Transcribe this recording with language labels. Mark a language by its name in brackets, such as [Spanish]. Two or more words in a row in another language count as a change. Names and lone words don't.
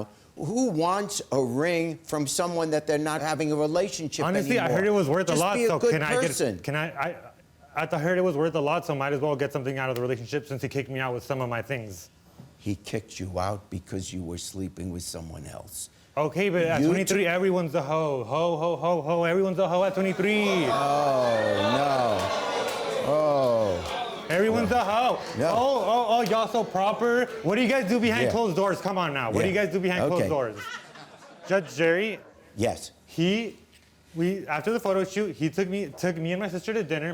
[English] Who wants a ring from someone that they're not having a relationship Honestly, anymore? I heard it was worth a lot. Just be a So good can person. I heard it was worth a lot, so might as well get something out of the relationship since he kicked me out with some of my things. He kicked you out because you were sleeping with someone else. Okay, but at 23, everyone's a hoe. Ho, ho, ho, ho. Everyone's a hoe at 23. Oh, no. Oh. Everyone's a hoe. No. Oh, y'all so proper. What do you guys do behind closed doors? Come on now. What do you guys do behind closed doors? Judge Jerry, Yes. after the photo shoot, he took me and my sister to dinner.